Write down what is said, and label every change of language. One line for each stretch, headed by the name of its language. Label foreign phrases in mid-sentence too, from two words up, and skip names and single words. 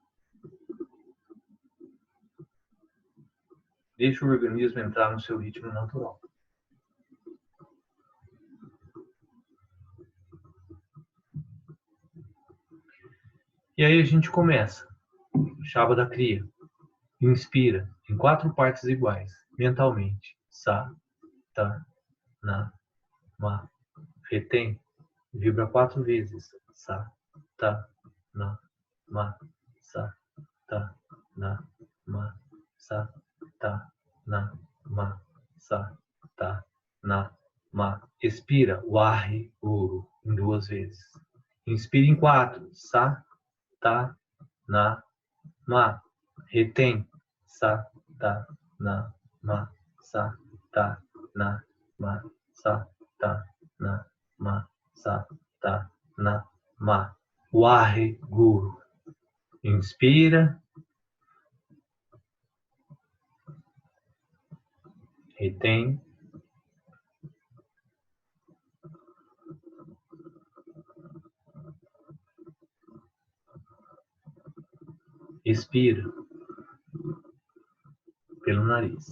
Portuguese: Deixa o organismo entrar no seu ritmo natural. E aí a gente começa. Chava da Kriya. Inspira em 4 partes iguais, mentalmente.
Sanskrit: Sa, ta, na, ma.
Portuguese: Retém. Vibra 4 vezes.
Sanskrit: Sa, ta, na, ma. Sa, ta, na, ma. Sa, ta, na, ma. Sa, ta, na, ma.
Portuguese: Expira.
Punjabi: Wahi, Guru,
Portuguese: em 2 vezes. Inspira em 4.
Sanskrit: Sa, ta, na, ma. Retém. Sa, ta, na, ma. Sa, ta, na, ma. Sa, ta, na, ma. Sa, ta, na, ma. Wahi,
Punjabi: Guru.
Portuguese: Inspira. Retém. Expira pelo nariz.